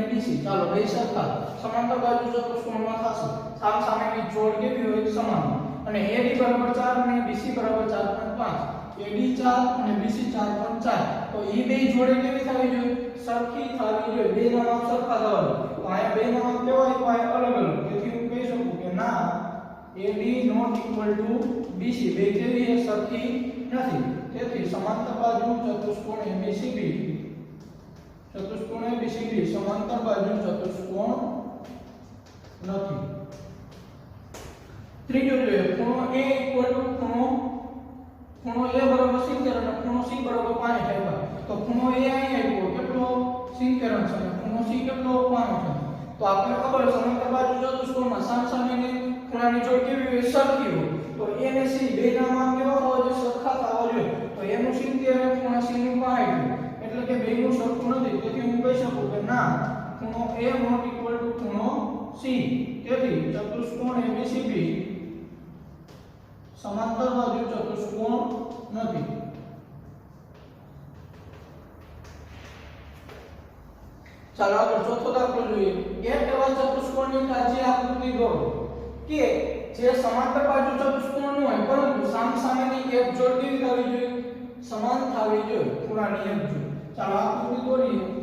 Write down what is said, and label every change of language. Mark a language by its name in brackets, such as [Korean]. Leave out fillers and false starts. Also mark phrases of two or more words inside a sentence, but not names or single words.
[Gujarati] BC ચાલો બે સરખા સમાંતર બાજુ ચતુષ્કોણમાં થશે સામસામેની જોડ કેવી હોય સમાન અને AD બરાબર 4 અને BC બરાબર 4.5 AD 4 અને BC 4.4 તો એ બે જોડે કેવી થવી જોઈએ સરખી થવી જોઈએ બે ના માપ સરખા થવા જોઈએ તો આ બે ના માપ કેવા હોય અલગ અલગ તેથી હું કહી શકું કે ના AD [English] not equal to [Gujarati] BC બે કેવી છે સરખી નથી તેથી સમાંતર બાજુ ચતુષ્કોણ ABCD સમાંતર બાજુ ચતુષ્કોણ નથી ત્રીજો જોઈએ ખૂણો A [English] equal to [Gujarati] ખૂણો A બરાબર 70 અને ખૂણો C બરાબર 5 થાય તો ખૂણો A અહીં આવ્યો કેટલો 70 છે અને ખૂણો C કેટલો 5 છે તો આપણે ખબર છે સમાંતર બાજુ ચતુષ્કોણમાં સામસામેની ખૂણાની જોડ કેવી હોય સરખી હોય તો A અને C બે ના માપ કેવા હોવા જોઈએ સરખા થવા જોઈએ તો A નું 70 અને ખૂણો C નું 5 એટલે કે બેનું સરખું નથી તેથી હું કહી શકું કે ના ખૂણો A [English] not equal to [Gujarati] ખૂણો C તેથી ચતુષ્કોણ ABCD સમાંતર બાજુ ચતુષ્કોણ નથી ચાલો આગળ ચોથો દાખલો જોઈએ એક એવા ચતુષ્કોણની કાચી આકૃતિ દોરો કે જે સમાંતર બાજુ ચતુષ્કોણ ન હોય પરંતુ સામસામેની એક જોડ કેવી થવી જોઈએ સમાન થવી જોઈએ ખૂણાની એક જોડ ચાલો આકૃતિ દોરીએ